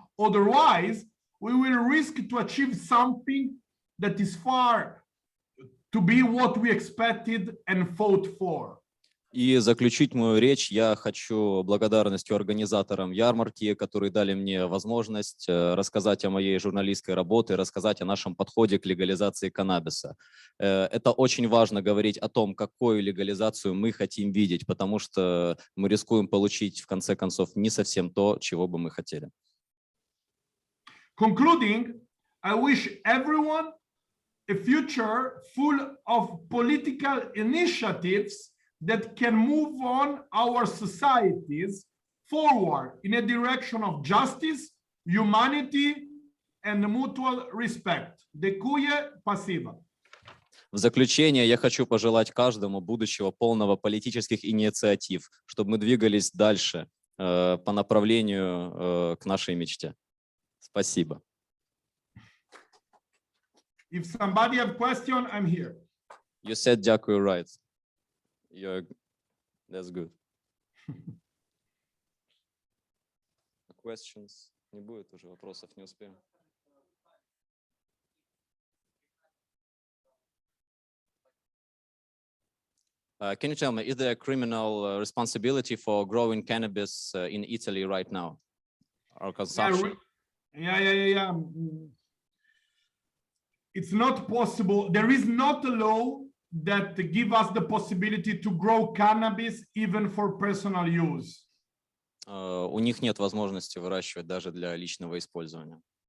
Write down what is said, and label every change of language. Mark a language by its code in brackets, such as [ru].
[en] Otherwise, we will risk to achieve something that is far to be what we expected and fought for. [ru] И заключить мою речь я хочу благодарностью организаторам ярмарки, которые дали мне возможность рассказать о моей журналистской работе, рассказать о нашем подходе к легализации каннабиса. Это очень важно говорить о том, какую легализацию мы хотим видеть, потому что мы рискуем получить в конце концов не совсем то, чего бы мы хотели. [en] Concluding, I wish everyone a future full of political initiatives that can move on our societies forward in a direction of justice, humanity, and mutual respect. [uk] Дякую, [ru] спасибо. В заключение я хочу пожелать каждому будущего полного политических инициатив, чтобы мы двигались дальше по направлению к нашей мечте. Спасибо. [en] If somebody have question, I'm here. You said [uk] дякую, [en] right? That's good. Questions? [ru] Не будет уже вопросов, не успеем. [en] Can you tell me, is there a criminal responsibility for growing cannabis in Italy right now? Or consumption? Yeah. It's not possible. There is not a law that give us the possibility to grow cannabis even for personal use. [ru] У них нет возможности выращивать даже для личного использования.